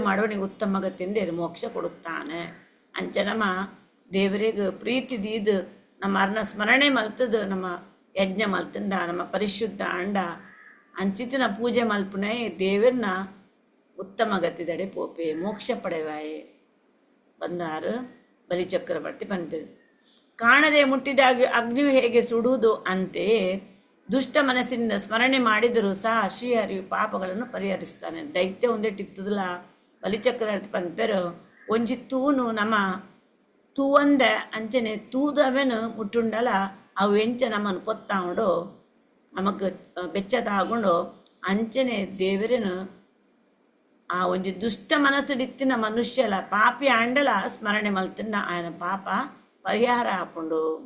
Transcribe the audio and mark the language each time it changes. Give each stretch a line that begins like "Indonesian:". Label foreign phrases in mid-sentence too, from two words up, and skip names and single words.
Kannada: ಮಾಡುವನಿಗೆ ಉತ್ತಮ ಗತಿಯಿಂದ ಮೋಕ್ಷ ಕೊಡುತ್ತಾನೆ
Tulu: ಅಂಚ ನಮ್ಮ ದೇವರಿಗೆ ಪ್ರೀತಿ ದೀದು ನಮ್ಮ ಅರ್ನ ಸ್ಮರಣೆ ಮಲ್ತದು ನಮ್ಮ ಯಜ್ಞ ಮಲ್ತಂಡ ನಮ್ಮ ಪರಿಶುದ್ಧ ಅಂಡ ಅಂಚಿತಿನ ಪೂಜೆ ಮಲ್ಪುನೆ ದೇವರನ್ನ ಉತ್ತಮ ಗತಿದಡೆ ಪೋಪೆ ಮೋಕ್ಷ ಪಡೆವಾಯೆ ಬಂದಾರು ಬಲಿಚಕ್ರವರ್ತಿ ಪನ್ಪೇರು
Kannada: ಕಾಣದೆ ಮುಟ್ಟಿದಾಗ ಅಗ್ನಿಯು ಹೇಗೆ ಸುಡುವುದು ಅಂತೆಯೇ ದುಷ್ಟ ಮನಸ್ಸಿನಿಂದ ಸ್ಮರಣೆ ಮಾಡಿದರೂ ಸಹ ಶ್ರೀಹರಿಯು ಪಾಪಗಳನ್ನು ಪರಿಹರಿಸುತ್ತಾನೆ.
Tulu: ದೈತ್ಯ ಒಂದೇಟಿತ್ತದಲ್ಲ ಬಲಿಚಕ್ರವರ್ತಿ ಪನ್ಪೇರು ಒಂಜಿ ತೂನು ನಮ್ಮ ತೂವಂದ ಅಂಚನೆ ತೂದವೆನು ಮುಟ್ಟುಂಡಲ ಅವು ಎಂಚ ನಮ್ಮನ್ನು ಪೊತ್ತಾಂಡು ನಮಗೆ ಬೆಚ್ಚ ತಾಗೊಂಡು ಅಂಚನೆ ದೇವರೇನು ಆ ಒಂಜಿ ದುಷ್ಟ ಮನಸ್ಸುಡಿತ್ತಿನ ಮನುಷ್ಯಲ ಪಾಪಿ ಆಂಡಲ ಸ್ಮರಣೆ ಮಲ್ತಿನ ಆಯನ ಪಾಪ ಪರಿಹಾರ ಆಪುಂಡು.